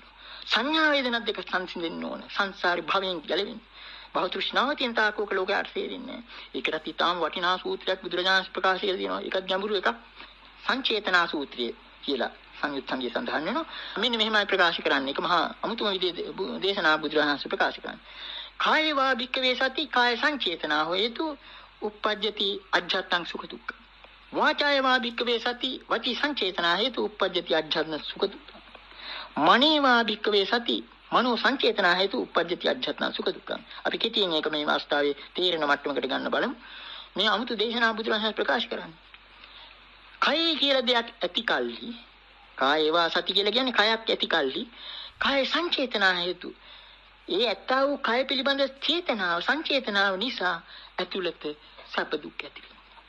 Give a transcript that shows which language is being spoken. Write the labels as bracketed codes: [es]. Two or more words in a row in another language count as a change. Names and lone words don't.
[si] සංඥා වේදනා දෙක සංසිඳෙන්න ඕන. සංසාරි භවයෙන් ගැලවෙන්න. භව තෘෂ්ණාව තියෙන තාකෝක ලෝකේ අර්ථයෙන්නේ. ඒකට ඊටාම් වටිනා සූත්‍රයක් බුදුරජාණන් ප්‍රකාශ කරලා තියෙනවා. ඒකත් ගැඹුරු එකක්. සංචේතනා සූත්‍රය කියලා සංයුත් සංගය සඳහන් වෙනවා. මෙන්න මෙහෙමයි ප්‍රකාශ කරන්නේ. ඒක මහා අමුතුම විදිහේ දේශනා බුදුරජාණන් ප්‍රකාශ කරන්නේ. [pi] කායවා භික්ඛවේ සති කාය සංචේතනා හේතු uppajjati ajjhatang sukha dukkha. වාචායවා භික්ඛවේ සති වචී සංචේතනා හේතු uppajjati ajjhatna sukha dukkha. මනේවා භික්ඛවේ සති මනෝ සංචේතනා හේතු uppajjati ajjhatna sukha dukkha. [si] අපි කෙටියෙන් ඒක මේ අවස්ථාවේ තීරණ මට්ටමකට ගන්න බලමු. මේ අමුතු දේශනා බුදුරජාණන් ප්‍රකාශ කරන්නේ. කය කියලා දෙයක් ඇති කල්හි [pi] කායවා සති [si] කියලා කියන්නේ කයක් ඇති කල්හි [pi] කාය සංචේතනා හේතු [si] ඒ ඇත්තා වූ කය පිළිබඳ චේතනාව සංචේතනාව නිසා ඇතුළත සැප දුක් ඇති වෙනවා.